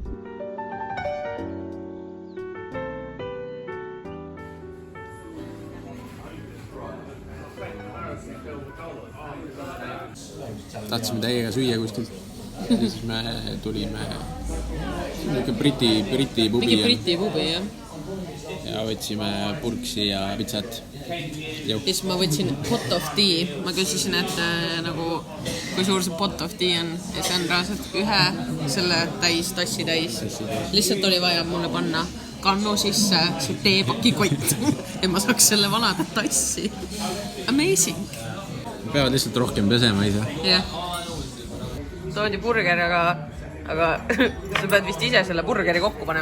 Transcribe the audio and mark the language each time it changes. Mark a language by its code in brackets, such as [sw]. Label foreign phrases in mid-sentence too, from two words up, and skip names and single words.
[et] Tahtsime täiega süüa kuskilt. Ja siis me tulime Briti pubi. Mingi Briti pubi, jah. Ja võtsime purksi ja pitsat. Ja siis ma võtsin [en] pot of tea. [et] Ma küsisin, et nagu, kui suur see [en] pot of tea [et] on. Ja see on reaalselt ühe selle tassi täis. Lihtsalt oli vaja mulle panna kannu sisse see teepakikott, et ma saaks selle vanada tassi. Amazing! Peavad lihtsalt rohkem pesema ise. Jah. Toodi burger, aga sa pead vist ise selle burgeri kokku panema.